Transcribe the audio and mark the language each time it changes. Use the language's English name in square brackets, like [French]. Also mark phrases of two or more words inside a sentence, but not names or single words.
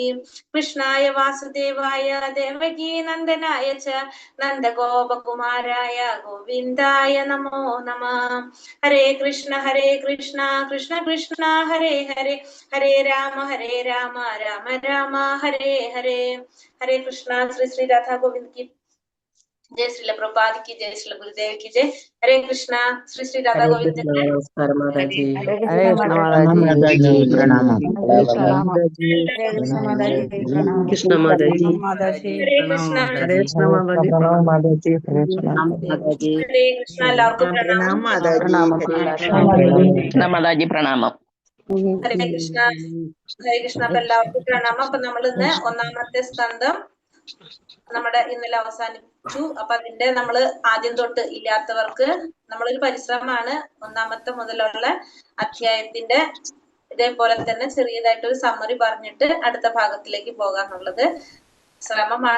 [Sanskrit] കൃഷ്ണായ വാസുദേവായ ദേവകീ നന്ദനായ ച നന്ദഗോപകുമാരായ ഗോവിന്ദായ നമോ നമഃ. ഹരേ കൃഷ്ണ കൃഷ്ണ കൃഷ്ണ ഹരേ ഹരേ. ഹരേ രാമ രാമ രാമ ഹരേ ഹരേ. [Hindi] ഹരേ കൃഷ്ണ. ശ്രീ രാധാ ഗോവിന്ദ് की जय, श्रील प्रभुपाद की जय, श्रील गुरुदेव की जय. हरे कृष्णा. श्री राधा गोविंद. नमस्कार माताजी. हरे कृष्ण माताजी प्रणाम. कृष्ण माताजी. हरे कृष्णा. हरे कृष्ण माताजी. प्रणाम माताजी. हरे कृष्णा. [Malayalam] എല്ലാവർക്കും പ്രണാമം. മാതാജി പ്രണാമം. [Sanskrit] ഹരേ കൃഷ്ണ. [Malayalam] അപ്പൊ എല്ലാവർക്കും പ്രണാമം. അപ്പൊ നമ്മൾ ഇന്ന് ഒന്നാമത്തെ സ്കന്ധം നമ്മുടെ ഇന്നലെ അവസാനിച്ചു. അപ്പൊ അതിന്റെ നമ്മള് ആദ്യം തൊട്ട് ഇല്ലാത്തവർക്ക് നമ്മളൊരു പരിശ്രമമാണ് ഒന്നാമത്തെ മുതലുള്ള അധ്യായത്തിന്റെ ഇതേപോലെ തന്നെ ചെറിയതായിട്ടൊരു സമ്മറി പറഞ്ഞിട്ട് അടുത്ത ഭാഗത്തിലേക്ക് പോകാന്നുള്ളത് ശ്രമമാണ്.